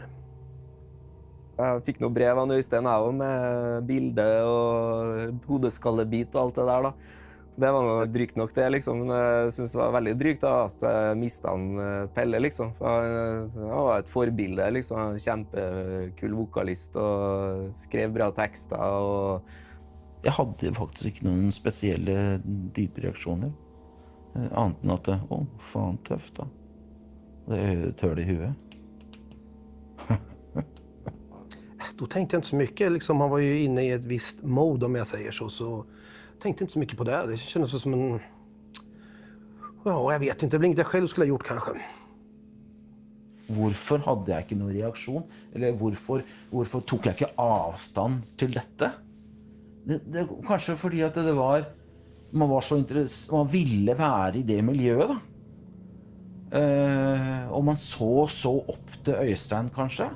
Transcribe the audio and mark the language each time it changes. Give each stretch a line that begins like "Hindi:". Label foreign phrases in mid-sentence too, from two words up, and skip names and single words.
Swedish: Jag fick nog brev av Öystein också med bilder och hodeskallebit och allt det där då. Det var nog drygt nok det liksom. Jag syns det var väldigt drygt da, att jag mistade Pelle liksom. Han var ett förebild liksom, en kjempekul vokalist och skrev bra texter och
Norwegian: jeg hadde faktisk ikke noen spesielle dype reaksjoner. Annet enn at faen tøft da. Det tør det i huet.
Swedish: då tänkte jag inte så mycket. Liksom, han var ju inne i ett visst mode om jag säger så tänkte inte så mycket på det. Det kändes som en... Ja, jag vet inte. Det blir inget jag själv skulle ha gjort kanske.
Norwegian: Hvorfor hadde jeg ikke noen reaksjon? Eller hvorfor tok jeg ikke avstand til dette? Det kanskje fordi at det var... Man var så interessert... Man ville være i det miljøet, da. Og man så opp til Øystein, kanskje.